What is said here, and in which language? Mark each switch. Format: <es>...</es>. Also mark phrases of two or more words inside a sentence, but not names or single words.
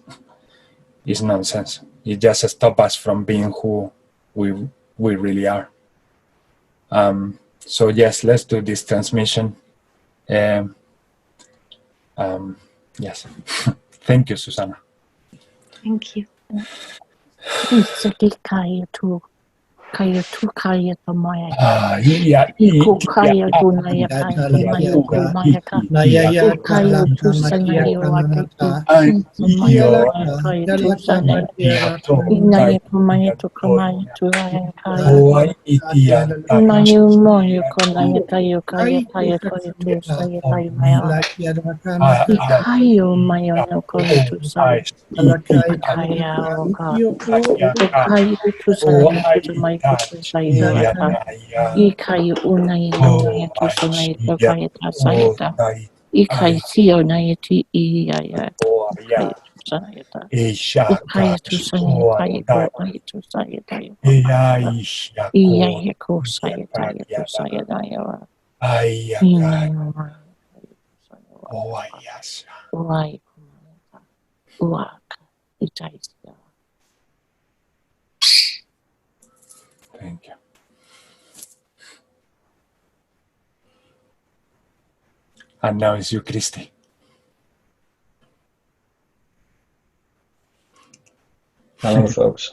<en>It's nonsense. It just stops us from being who we really are. So yes, let's do this transmission. Yes. Thank you, Susanna. Thank you. Kaya tu kaya tamaya. Yeah. Iko kaya tunaya kaya kumaya ka. Kaya tu sanaya wate tu. Kaya tu sanaya. Inaya kumaya tu kumaya tu raya kaya. Inaya umoyo kunaya kaya kaya tu saya kaya maya. Ikayo mayo no kaya tu saya. Ikaya o ka. Ikaya tu sanaya tu may kutu sayo ata. Ikai unai nungai tu sanai to kai ta sai ta. Ikai sio nai ti I ya. Ikai tu sanai ta. Ikai tu sanai kai ko ai tu sai ta. Iya ya ko sai ta ya tu sai da ya wa. Ina yo ma. Uai kumata. Uaka. Itai sia. Thank you. And now it's you, Christy. Hello, folks.</en>